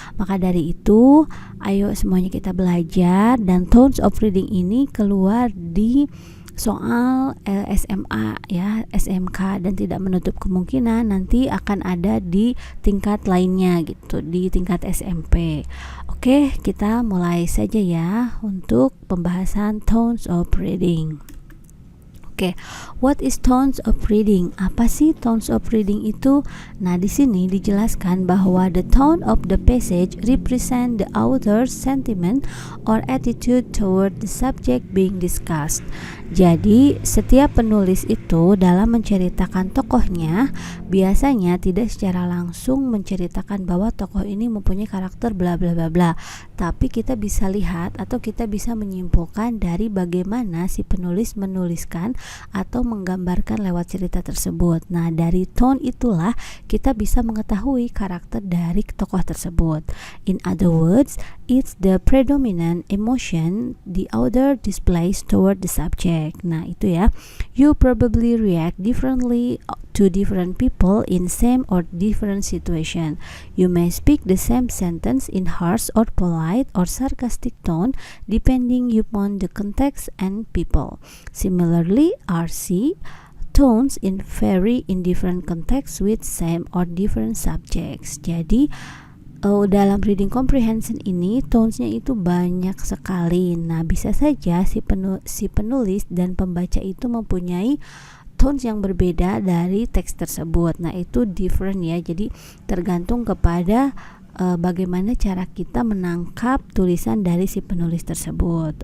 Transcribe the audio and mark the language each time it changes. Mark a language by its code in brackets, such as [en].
[id] Maka dari itu, ayo semuanya kita belajar, dan tones of reading ini keluar di soal SMA ya, SMK, dan tidak menutup kemungkinan nanti akan ada di tingkat lainnya gitu, di tingkat SMP. Oke, kita mulai saja ya untuk pembahasan tones of reading. [en] Oke, what is tones of reading? [id] Apa sih tones of reading itu? Nah, di sini dijelaskan bahwa [en] the tone of the passage represent the author's sentiment or attitude toward the subject being discussed. [id] Jadi, setiap penulis itu dalam menceritakan tokohnya biasanya tidak secara langsung menceritakan bahwa tokoh ini mempunyai karakter bla bla bla bla, tapi kita bisa lihat atau kita bisa menyimpulkan dari bagaimana si penulis menuliskan atau menggambarkan lewat cerita tersebut. Nah, dari tone itulah kita bisa mengetahui karakter dari tokoh tersebut. [en] In other words, it's the predominant emotion the author displays toward the subject. [id] Nah, itu ya. [en] You probably react differently to different people in same or different situation. You may speak the same sentence in harsh or polite or sarcastic tone depending upon the context and people. Similarly, RC tones vary in different contexts with same or different subjects. [id] Jadi dalam reading comprehension ini tones-nya itu banyak sekali. Nah, bisa saja si penulis dan pembaca itu mempunyai tones yang berbeda dari teks tersebut. Nah, itu different ya. Jadi tergantung kepada bagaimana cara kita menangkap tulisan dari si penulis tersebut.